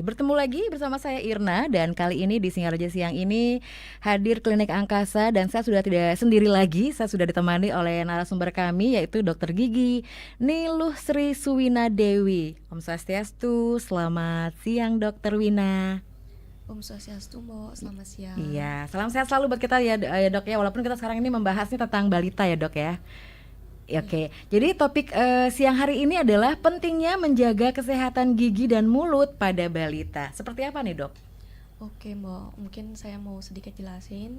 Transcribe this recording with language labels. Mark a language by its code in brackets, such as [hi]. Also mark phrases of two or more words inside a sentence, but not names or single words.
[id] Bertemu lagi bersama saya Irna, dan kali ini di Singaraja siang ini hadir Klinik Angkasa, dan saya sudah tidak sendiri lagi. Saya sudah ditemani oleh narasumber kami, yaitu Dr. Gigi Niluh Sri Suwina Dewi. Om Swastiastu, selamat siang Dr. Wina. Om Swastiastu, Mbak, selamat siang. Iya, salam sehat selalu buat kita ya dok ya, walaupun kita sekarang ini membahasnya tentang balita ya dok ya. Oke, jadi topik siang hari ini adalah pentingnya menjaga kesehatan gigi dan mulut pada balita. Seperti apa nih dok? Oke Mbak, mungkin saya mau sedikit jelasin.